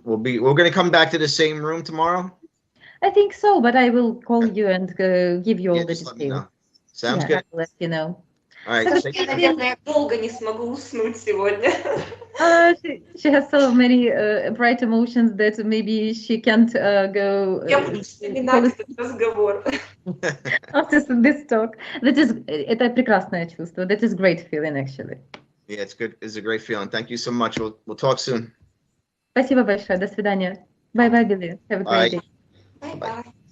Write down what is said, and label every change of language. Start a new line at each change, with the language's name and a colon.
English: We're going to come back to the same room tomorrow. I think so, but I will call you and give you all the Just let me details. know. Sounds good. I'll let you know. All right.
Russian: Я, наверное, долго не смогу уснуть сегодня.
English: She has so many bright emotions that maybe she can't go.
Russian: Я буду вспоминать этот разговор.
English: After this talk,
Russian: это прекрасное чувство.
English: That is great feeling, actually. Yeah, it's good. It's a great feeling. Thank you so much. We'll talk soon.
Russian: Спасибо большое. До свидания.
English: Bye bye, Billy. Have a great day. Bye-bye.